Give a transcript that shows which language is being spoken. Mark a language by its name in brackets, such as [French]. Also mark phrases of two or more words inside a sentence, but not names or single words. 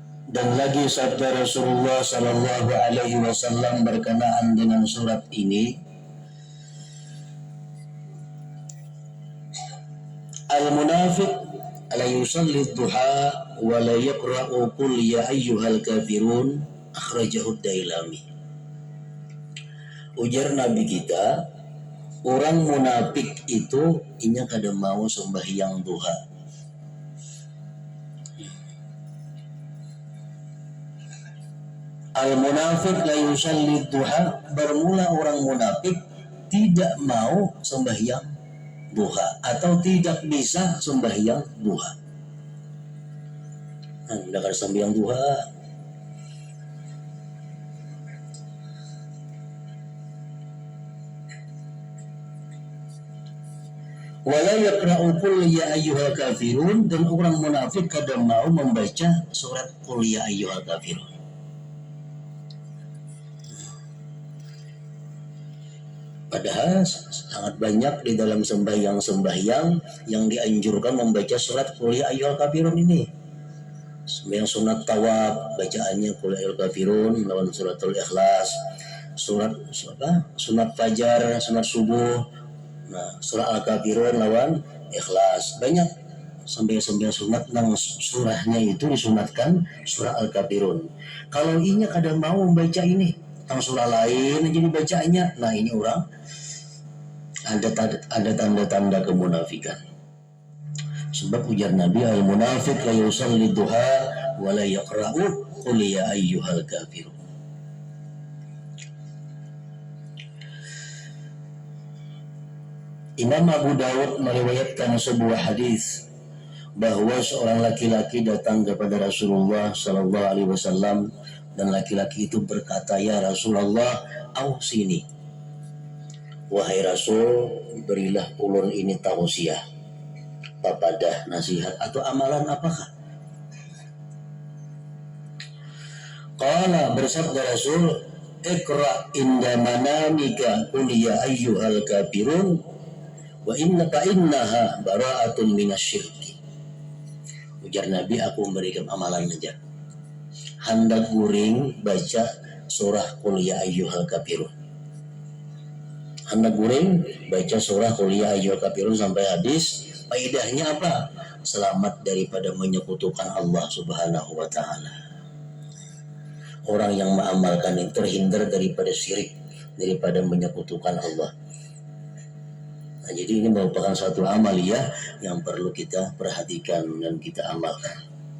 [Banjar] Dan lagi sabda Rasulullah Sallallahu Alaihi Wasallam berkenaan dengan surat ini, [Arabic] المنافق لا يصلي الضحى ولا يقرأ قل يا أيها الكافرون أخرجه الديلمي. [Banjar] Ujar Nabi kita, orang munafik itu inya kada mau sembahyang duha. [Arabic] المنافق لا يصلي الضحى, [Banjar] bermula orang munafik tidak mau sembahyang duha atau tidak bisa sembahyang duha. Anda kan sembahyang duha. [Arabic] ولا يقرأ قل يا أيها الكافرون, [Banjar] dan orang munafik kada mau membaca surat qul ya ayyuhal kafirun. Padahal sangat banyak di dalam sembahyang yang dianjurkan membaca surat qul ya ayyuhal kafirun ini. Sembahyang sunat tawaf bacaannya qul ya ayyuhal kafirun lawan suratul ikhlas, sunat fajar, sunat subuh, nah surah al-kafirun lawan ikhlas. Banyak sembahyang sunat nang surahnya itu disunatkan surah al-kafirun. Kalau inya kadang mau membaca ini tang surah lain jadi bacanya, nah ini orang ada tanda-tanda kemunafikan. Sebab ujar Nabi, [Arabic] المنافق لا يصلي الضحى ولا يقرأ قل يا أيها الكافرون. [Banjar] Imam Abu Dawud meriwayatkan sebuah hadis bahwa seorang laki-laki datang kepada Rasulullah Sallallahu Alaihi Wasallam, dan laki-laki itu berkata, [Arabic] يا رسول الله أوصني, [Banjar] wahai Rasul, berilah ulun ini tausiah, papadah, nasihat atau amalan apakah? Qala, bersabda Rasul, [Arabic] اقرأ عند منامك قل يا أيها الكافرون وإنها براءة من الشرك. [Banjar] Ujar Nabi, aku memberikan amalan saja. Hendak guring baca surah qul ya ayyuhal kafirun. Hendak guring baca surah qul ya ayyuhal kafirun sampai habis. Faedahnya apa? Selamat daripada menyekutukan Allah [Arabic] سبحانه وتعالى. [Banjar] Orang yang mengamalkan ini terhindar daripada syirik, daripada menyekutukan Allah. Nah, jadi ini merupakan suatu amaliyah yang perlu kita perhatikan dan kita amalkan.